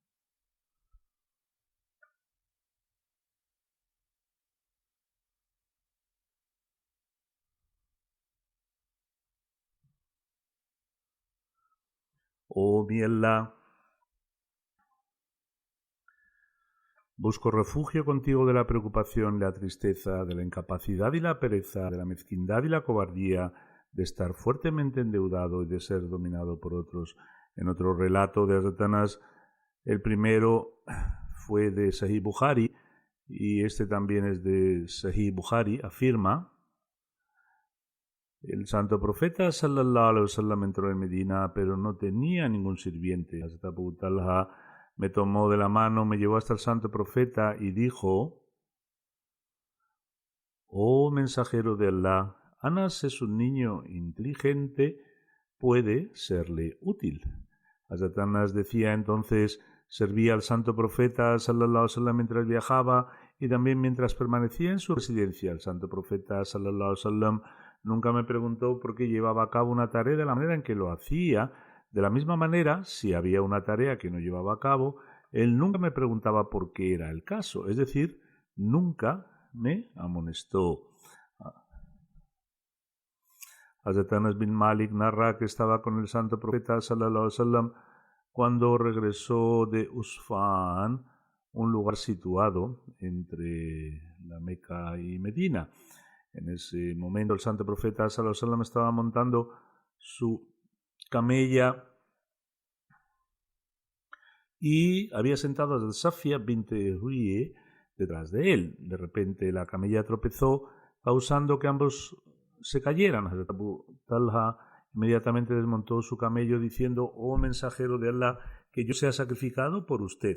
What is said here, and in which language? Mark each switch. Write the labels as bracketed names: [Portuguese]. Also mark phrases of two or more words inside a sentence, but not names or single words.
[Spanish] oh mi Allah, busco refugio contigo de la preocupación, la tristeza, de la incapacidad y la pereza, de la mezquindad y la cobardía, de estar fuertemente endeudado y de ser dominado por otros. En otro relato de Hazrat Anas, el primero fue de Sahih Bukhari y este también es de Sahih Bukhari, afirma: El santo profeta [Arabic] صلى الله عليه وسلم [Spanish] entró en Medina, pero no tenía ningún sirviente. Hazrat Abu Talha me tomó de la mano, me llevó hasta el santo profeta y dijo: «Oh mensajero de Allah, Anas es un niño inteligente, puede serle útil». Hazrat Anas decía entonces: servía al santo profeta [Arabic] صلى الله عليه وسلم [Spanish] mientras viajaba y también mientras permanecía en su residencia. El santo profeta [Arabic] صلى الله عليه وسلم [Spanish] nunca me preguntó por qué llevaba a cabo una tarea de la manera en que lo hacía. De la misma manera, si había una tarea que no llevaba a cabo, él nunca me preguntaba por qué era el caso, es decir, nunca me amonestó. Hazrat Anas bin Malik narra que estaba con el santo profeta [Arabic] صلى الله عليه وسلم [Spanish] cuando regresó de Usfán, un lugar situado entre la Meca y Medina. En ese momento el santo profeta [Arabic] صلى الله عليه وسلم [Spanish] estaba montando su camella y había sentado a Safia bint Huyeh detrás de él. De repente la camella tropezó, causando que ambos se cayeran. Hazrat Abu Talha inmediatamente desmontó su camello diciendo: «Oh mensajero de Allah, que yo sea sacrificado por usted».